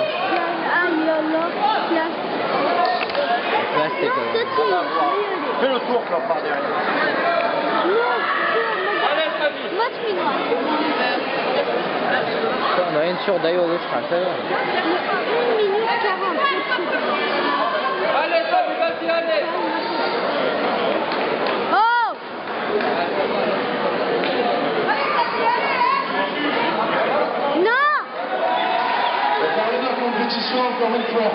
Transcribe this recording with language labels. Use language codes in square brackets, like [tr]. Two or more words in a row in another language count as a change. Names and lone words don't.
[fr] Ah, yallah. [tr] Plastik. [fr] Fais le tour là par derrière. Allez, Samy. [tr] Maç mı var? Sonra en çok dayı olur çıkarsa. [fr] 1 minute 40. Allez, Samy, vas-y, allez. Oh! Non! Préparez la compétition encore une fois.